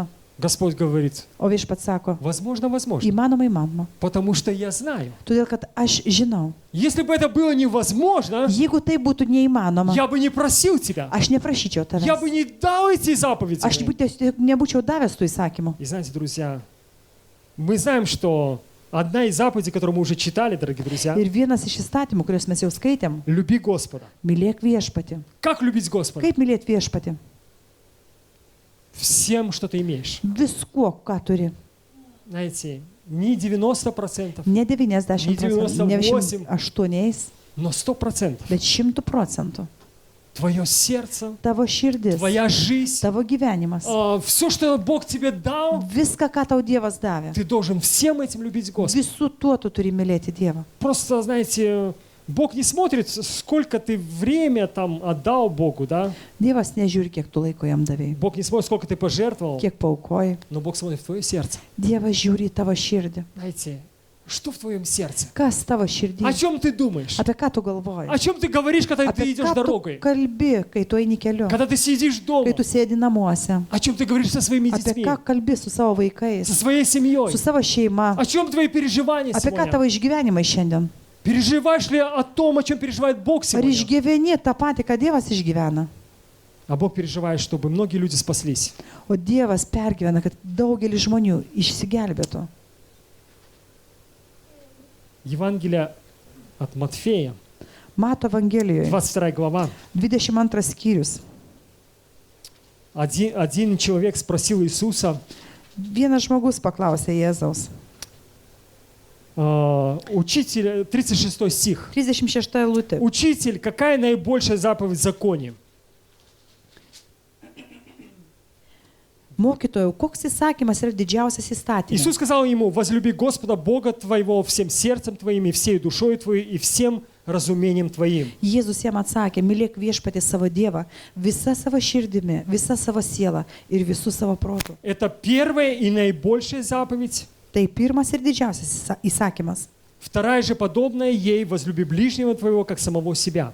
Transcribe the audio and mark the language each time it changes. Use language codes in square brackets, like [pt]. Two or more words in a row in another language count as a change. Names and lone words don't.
[ru] Господь говорит: [lt] O viešpats sako, [ru] возможно, возможно. [lt] įmanoma, įmanoma. [ru] Потому что я знаю. [lt] Todėl, kad aš žinau, [ru] Если бы это было невозможно, [lt] jeigu tai būtų neįmanoma, [ru] я бы не просил тебя. [lt] aš neprašyčiau [ru] Я [lt] tavęs. [ru] бы не дал эти заповеди. [lt] Aš tiesiog nebūčiau davęs tų įsakymų. [ru] И знаете, друзья, мы знаем, что одна из заповедей, которую мы уже читали, дорогие друзья, [lt] Ir vienas iš įstatymų, kuriuos mes jau skaitėm, [ru] люби Господа. [lt] mylėk viešpatį. [ru] Как любить Господа? [lt] Kaip mylėti viešpatį? [ru] Всем, что ты имеешь. [lt] Viskuo, ką turi. [ru] Знаете, не 90%, [lt] Ne 90 [ru] Не [lt] procentų, ne [ru] 98. [lt] 8, [ru] но 100%. [lt] bet 100%. [ru] Твое сердце, [lt] Tavo širdis, [ru] твоя жизнь, [lt] tavo gyvenimas, [ru] все, что Бог тебе дал, [lt] viską, ką tau Dievas davė. [ru] ты должен всем этим любить Господа. [lt] Visų tuo tu turi mylėti Dievą. [ru] Просто, знаете, Бог не смотрит, сколько ты время там отдал Богу, да? [lt] Dievas nežiūri, kiek tu laiko jam davėjai, [ru] Бог не смотрит, сколько ты пожертвовал, [lt] kiek paukojai. [ru] но Бог смотрит в твое сердце. [lt] Dievas žiūri į tavo širdį. [ru] Знаете, что в твоем сердце? [lt] Kas tavo [ru] О [lt] širdį? [ru] чем ты думаешь? [lt] Apie ką tu galvoji? [ru] О чем ты говоришь, когда ты [lt] Apie [ru] идешь [lt] ką tu [ru] дорогой? [lt] kalbi, kai tu eini keliu, [ru] Когда ты сидишь дома? [lt] kai tu sėdi namuose? [ru] О чем ты говоришь со своими [lt] Apie [ru] детьми? [lt] ką kalbi su savo vaikais, [ru] Со своей семьей? [lt] su savo šeima? [ru] О чем твои переживания [lt] Apie ką [ru] сегодня? [lt] tavo išgyvenimai šiandien? [ru] Переживаешь ли о том, о чем переживает Бог [lt] Ar [ru] сегодня? [lt] išgyveni tą patį, ką Dievas išgyvena? [ru] А Бог переживает, чтобы многие люди спаслись. [lt] O Dievas pergyvena, kad daugelis žmonių išsigelbėtų. [ru] Евангелие от Матфея, [lt] Mato Evangelijoje, [ru] 22 глава. [lt] 22 skyrius. [ru] Один человек спросил Иисуса: [lt] Vienas žmogus paklausė Jėzaus. [ru] учитель, 36 стих. [lt] 36 eilutė. [ru] Учитель, какая наибольшая заповедь в законе? [lt] Mokytojau, koks įsakymas yra didžiausias įstatymas? [ru] Иисус сказал ему: возлюби Господа Бога твоего всем сердцем твоим, и всей душой твоей, и всем разумением твоим. [lt] Jėzus jam atsakė, mylėk viešpatį savo Dievą, visa savo širdimi, visa savo siela ir visų savo protų. [ru] Это первая и наибольшая заповедь. [lt] Tai pirmas ir didžiausias įsakymas. [ru] Вторая же подобная ей: возлюби ближнего твоего, как самого себя.